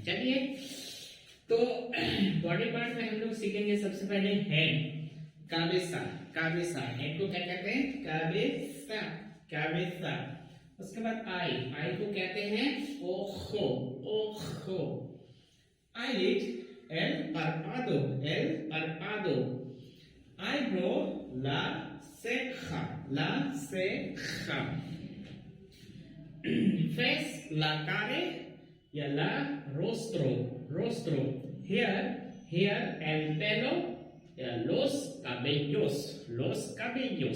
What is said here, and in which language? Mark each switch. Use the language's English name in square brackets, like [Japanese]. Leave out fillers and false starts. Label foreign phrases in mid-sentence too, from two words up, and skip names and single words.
[Hindi] चलिए, तो [English] body part [Hindi] में हम लोग सीखेंगे सबसे पहले हेड, काबेसा। काबेसा हेड को क्या कहते हैं? [Spanish] cabeza, cabeza. [Hindi] उसके बाद [English] eye, eye [Hindi] को कहते हैं [Spanish] ojo, ojo. [English] eyelid, [Spanish] el párpado, el párpado. Eyebrow, la ceja, la ceja. Face, la cara, ya la rostro, rostro. Here, el pelo, ya los cabellos, los cabellos.